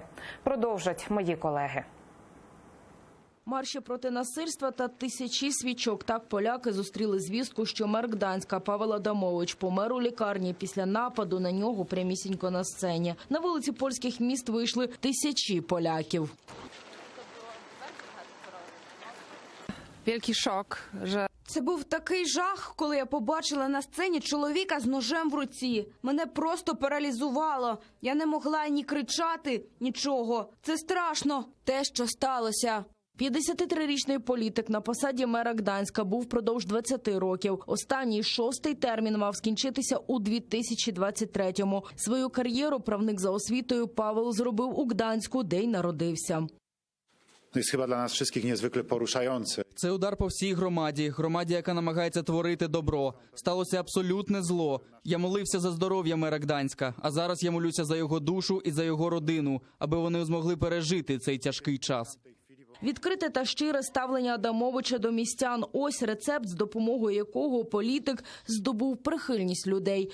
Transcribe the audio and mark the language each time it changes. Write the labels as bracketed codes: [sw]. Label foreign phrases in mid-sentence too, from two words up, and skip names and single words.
[uk] Продовжать мої колеги. Марші проти насильства та тисячі свічок. Так поляки зустріли звістку, що мер Гданська Павел Адамович помер у лікарні після нападу на нього прямісінько на сцені. На вулиці польських міст вийшли тисячі поляків. [pl] Wielki szok, że [uk] Це був такий жах, коли я побачила на сцені чоловіка з ножем в руці. Мене просто паралізувало. Я не могла ні кричати, нічого. Це страшно, те, що сталося. 53-річний політик на посаді мера Гданська був впродовж 20 років. Останній 6-й термін мав скінчитися у 2023-му. Свою кар'єру правник за освітою Павел зробив у Гданську, де й народився. [pl] Jest chyba dla nas wszystkich niezwykle poruszające. [uk] Це удар по всій громаді, яка намагається творити добро. Сталося абсолютне зло. Я молився за здоров'я мера Гданська, а зараз я молюся за його душу і за його родину, аби вони змогли пережити цей тяжкий час. Відкрите та щире ставлення Адамовича до містян – ось рецепт, з допомогою якого політик здобув прихильність людей.